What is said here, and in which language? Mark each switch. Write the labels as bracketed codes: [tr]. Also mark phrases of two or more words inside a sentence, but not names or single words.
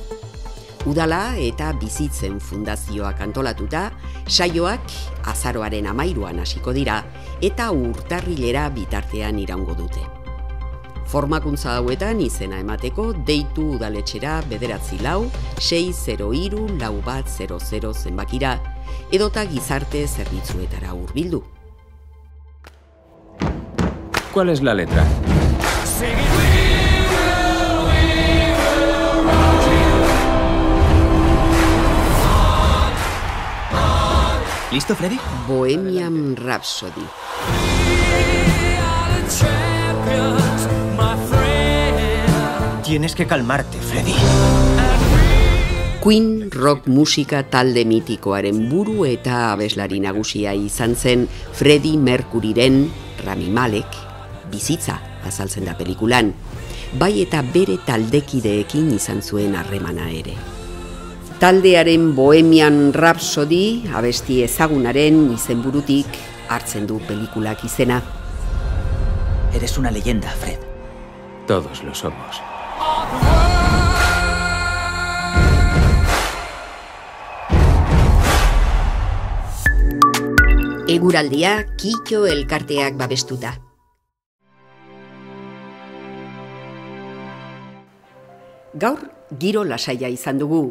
[eu] Udala eta Bizitzen Fundazioak antolatuta, saioak azaroaren 13an hasiko dira eta urtarrilera bitartean iraungo dute. Formakuntza hauetan izena emateko deitu udaletxera 944-603-4100 zenbakira, edota gizarte zerbitzuetara hurbildu. [es] ¿Cuál es la letra? ¿Listo, Freddy? Bohemian Rhapsody. Tienes que calmarte, Freddy. [eu] Queen rock musika talde mitikoaren buru eta abeslari nagusia izan zen Freddie Mercuryren Rami Malek bizitza azaltzen da pelikulan, bai eta bere taldekideekin izan zuen harremana ere. Taldearen Bohemian Rhapsody abesti ezagunaren izenburutik hartzen du pelikulak izena. [es] Eres una leyenda, Fred. Todos lo somos. [eu] Eguraldia Kito elkarteak babestuta. Gaur giro lasaia izan dugu.